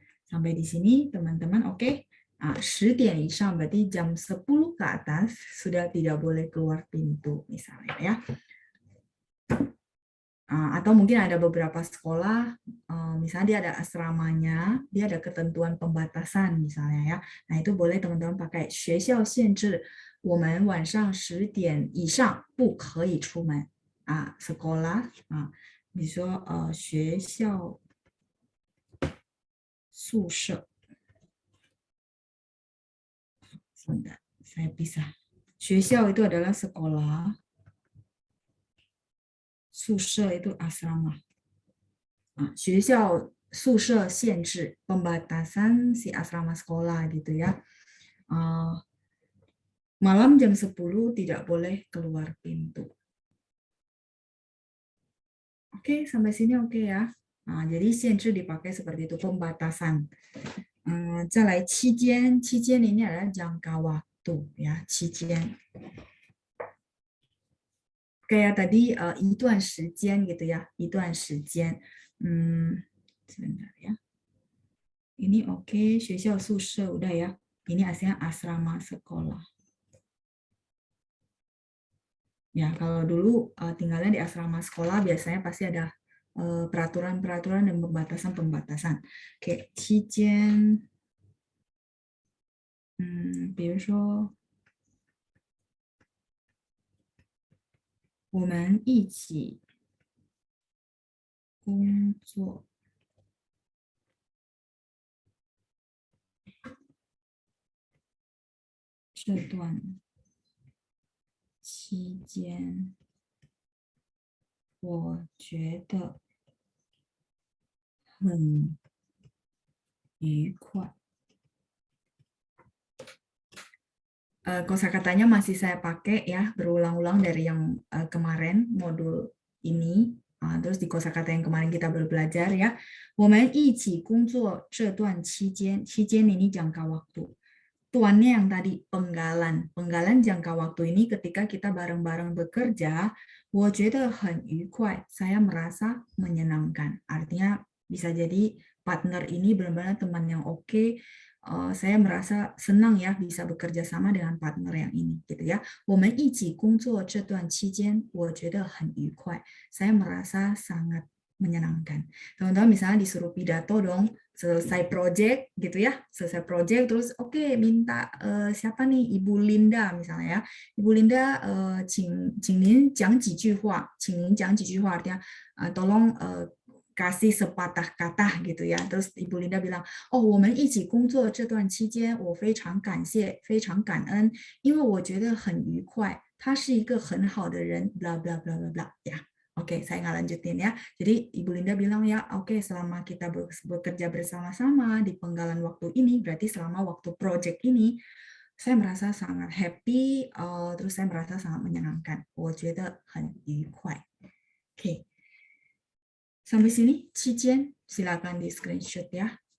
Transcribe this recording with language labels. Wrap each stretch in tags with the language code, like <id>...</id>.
<id>Sampai di sini teman-teman oke? 10点以上 berarti jam 10 ke atas sudah tidak boleh keluar pintu misalnya ya. Atau mungkin ada beberapa sekolah, misalnya dia ada asramanya, dia ada ketentuan pembatasan misalnya ya. Nah itu boleh teman-teman pakai</id> <zh>学校限制我们晚上10点以上不可以出门. Sekolah, 比如说学校宿舍.</zh> <id>Sebentar, saya pisah. 学校 itu adalah sekolah. 宿舍 itu asrama. 学校宿舍限制 pembatasan si asrama sekolah gitu ya. Malam jam 10 tidak boleh keluar pintu. Oke, sampai sini oke ya. Jadi 限制 dipakai seperti itu, pembatasan. 再来期间 ini adalah jangka waktu ya, 期间. Kayak tadi 一段时间 gitu ya, 一段时间. Sebentar ya. Ini oke, 学校宿舍 udah ya. Ini aslinya asrama sekolah. Ya, kalau dulu tinggalnya di asrama sekolah biasanya pasti ada peraturan-peraturan dan pembatasan-pembatasan.</id> <zh>Oke, 期间 比如说 我们一起工作。这段期间我觉得很愉快。</zh> <id>Kosakatanya masih saya pakai ya, berulang-ulang dari yang kemarin modul ini. Terus di kosakata yang kemarin kita belajar ya.</id> <zh>我们一起工作这段期间，期间</zh> <id>ini jangka waktu. Tuannya yang tadi penggalan. Penggalan jangka waktu ini ketika kita bareng-bareng bekerja,</id> <zh>我觉得很愉快.</zh> <id>Saya merasa menyenangkan. Artinya bisa jadi partner ini benar-benar teman yang oke. Saya merasa senang ya bisa bekerja sama dengan partner yang ini gitu ya.</id> <zh>我们一起工作这段期间，我觉得很愉快.</zh> <id>Saya merasa sangat menyenangkan. Teman-teman misalnya disuruh pidato dong, selesai project gitu ya, selesai project terus oke, minta siapa nih, Ibu Linda misalnya ya.</id> <zh>Ibu Linda, 请您讲几句话，请您讲几句话</zh> <id>artinya tolong kasih sepatah kata gitu ya. Terus Ibu Linda bilang, oh,</id> <zh>我们一起工作这段期间，我非常感谢，非常感恩，因为我觉得很愉快，他是一个很好的人，bla bla bla bla bla ya.</zh> <id>Oke, saya nggak lanjutin ya. Jadi Ibu Linda bilang ya, oke, selama kita bekerja bersama-sama di penggalan waktu ini, berarti selama waktu project ini, saya merasa sangat happy, terus saya merasa sangat menyenangkan.</id> <zh>我觉得很愉快.</zh> <id>Oke. Sampai sini, 期间 silakan di screenshot ya.</id>